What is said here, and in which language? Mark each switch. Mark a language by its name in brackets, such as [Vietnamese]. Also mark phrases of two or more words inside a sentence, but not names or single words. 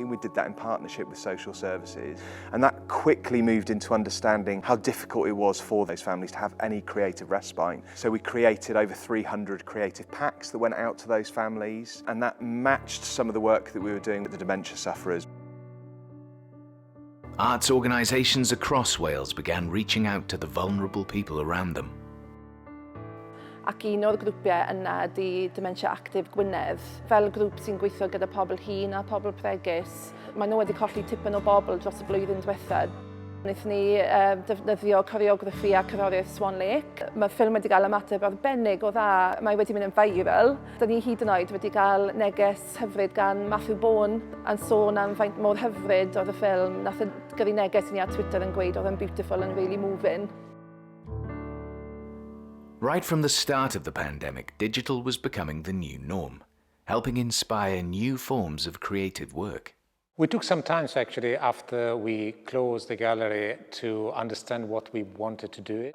[English] We did that in partnership with social services. And that quickly moved into understanding how difficult it was for those families to have any creative respite. So we created over 300 creative packs that went out to those families, and that matched some of the work that we were doing with the dementia sufferers. Arts organisations across Wales began reaching out to the vulnerable people around them. [Welsh] Ac un o'r grwpiau yna ydy Dementia Active Gwynedd. Fel grŵp sy'n gweithio gyda pobl hŷn a pobl pregus, maen nhw wedi colli tipyn o bobl dros y blwyddyn diwethaf. Wnaethon ni defnyddio coreograffi a cerddoriaeth Swan Lake. Mae'r ffilm wedi cael ymateb arbennig o dda. Mae wedi mynd yn viral. Da ni hyd yn oed wedi cael neges hyfryd gan Matthew Bourne yn sôn am faint mor hyfryd oedd y ffilm. Nath gyrru neges i ni ar Twitter yn gweud oedd yn [English] beautiful and really moving. Right from the start of the pandemic, digital was becoming the new norm, helping inspire new forms of creative work. We took some time actually after we closed the gallery to understand what we wanted to do.